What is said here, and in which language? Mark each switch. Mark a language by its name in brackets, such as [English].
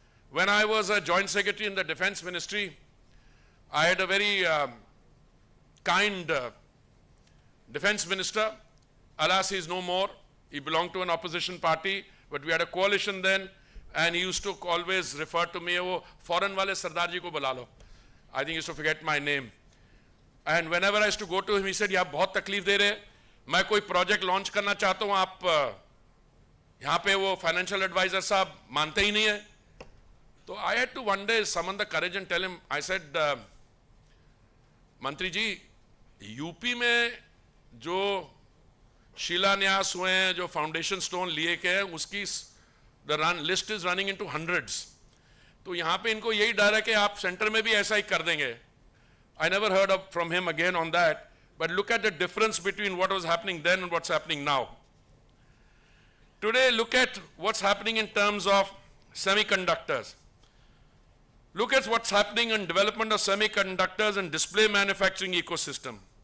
[English] When I was a joint secretary in the Defense Ministry, I had a very kind defense minister. Alas, he is no more. He belonged to an opposition party, but we had a coalition then. And he used to always refer to me, oh, [Hindi] foreign wale Sardar ji ko bula lo. [English] I think he used to forget my name. And whenever I used to go to him, he said, "You [Hindi] बहुत तकलीफ दे रहे, मैं कोई project launch करना चाहता हूँ, आप यहाँ पे वो financial advisor साहब मानते ही नहीं है." [English] So I had to one day summon the courage and tell him, I said, [Hindi] "मंत्री जी, यूपी में जो शिलान्यास हुए हैं, जो फाउंडेशन स्टोन लिए गए हैं, उसकी [English] List is running into hundreds. [Hindi] तो यहाँ पे इनको यही डर है कि आप सेंटर में भी ऐसा ही कर देंगे." [English] I never heard from him again on that, but look at the difference between what was happening then and what's happening now. Today, look at what's happening in terms of semiconductors. Look at what's happening in development of semiconductors and display manufacturing ecosystem.